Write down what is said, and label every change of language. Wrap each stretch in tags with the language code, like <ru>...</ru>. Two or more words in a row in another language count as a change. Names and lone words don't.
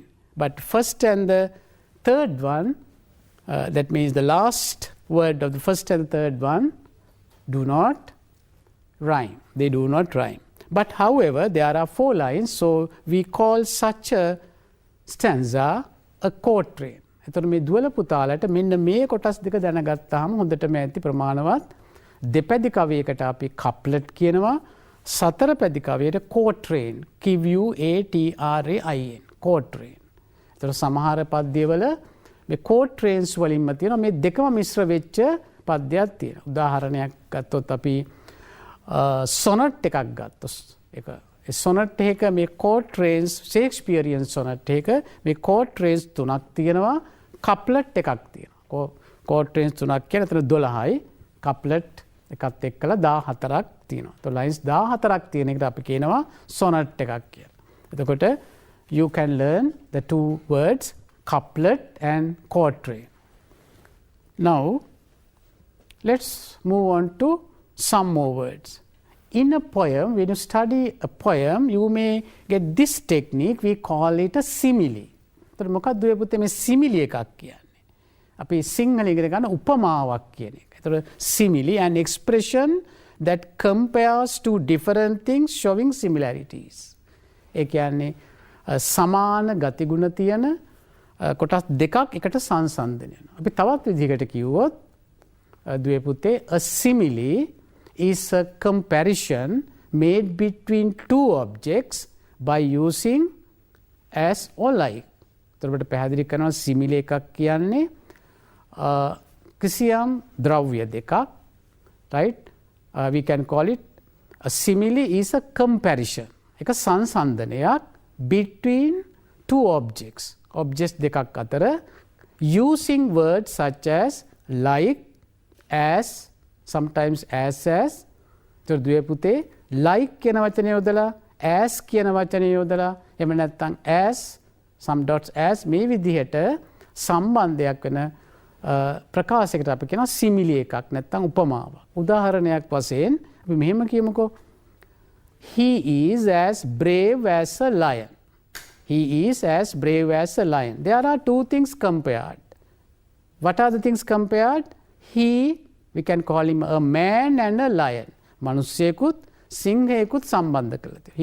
<en>But first and the third one, that means the last word of the first and third one, do not rhyme. They do not rhyme. But however, there are 4 lines, so we call such a stanza a quatrain.</en> <si>එතකොට මේ දුවල පුතාලට මෙන්න මේ කොටස් දෙක දැනගත්තාම හොඳටම ඇති ප්‍රමාණවත්. දෙපැදි කවියකට අපි couplet කියනවා. සතර පැදි කවියට</si> <en>quatrain, Q-U-A-T-R-A-I-N, quatrain.</en> <si>එතකොට සමහර පද්‍යවල මේ quatrains වලින්ම තියෙනවා මේ දෙකම මිශ්‍ර වෙච්ච පද්‍යයක් තියෙනවා. උදාහරණයක් ගත්තොත් අපි sonnet එකක් ගත්තොත් ඒක sonnet එක මේ quatrains,</si> <en>Shakespearean sonnet</en> <si>එක මේ quatrains 3ක් තියෙනවා, couplet එකක් තියෙනවා. quatrains 3ක් කියන එතන 12යි, couplet එකත් එක්කලා 14ක් තියෙනවා. તો lines 14ක් තියෙන එකට අපි කියනවා sonnet එකක් කියලා.</si> <en>එතකොට you can learn the 2 words couplet and quatrain. Now let's move on to some more words. In a poem, when you study a poem, you may get this technique, we call it a simile.</en> <si>එතකොට මොකක්ද ඔය පුතේ මේ simile එකක් කියන්නේ? අපි සිංහලෙන් ඉගෙන ගන්න උපමාවක් කියන එක.</si> <en>එතකොට simile, an expression that compares two different things showing similarities.</en> <si>ඒ කියන්නේ සමාන ගතිගුණ තියෙන කොටස් දෙකක් එකට සංසන්දනය වෙනවා. අපි තවත් විදිහකට කිව්වොත් දුවේ පුතේ</si> <en>a simile is a comparison made between 2 objects by using as or like.</en> <si>එතකොට පැහැදිලි කරනවා simile එකක් කියන්නේ කිසියම් ද්‍රව්‍ය දෙකක්,</si> <en>right? We can call it a simile is a comparison.</en> <si>එක සංසන්දනයක්</si> <en>between 2 objects. Objects</en> <si>දෙකක් අතර</si> <en>using words such as like, as, sometimes as.</en> <si>එතකොට දුවේ පුතේ like කියන වචනය යොදලා as කියන වචනය යොදලා එහෙම නැත්නම්</si> <en>as, some dots as</en> <si>මේ විදිහට සම්බන්ධයක් වෙන ප්‍රකාශයකට අපි කියනවා simile එකක් නැත්නම් උපමාවක්. උදාහරණයක් වශයෙන් අපි මෙහෙම කියමුකෝ.</si> <en>He is as brave as a lion. He is as brave as a lion. There are 2 things compared. What are the things compared? He, we can call him a man and a lion.</en> <si>මනුස්සයෙකුත් සිංහයෙකුත් සම්බන්ධ කරලා තියෙනවා.</si>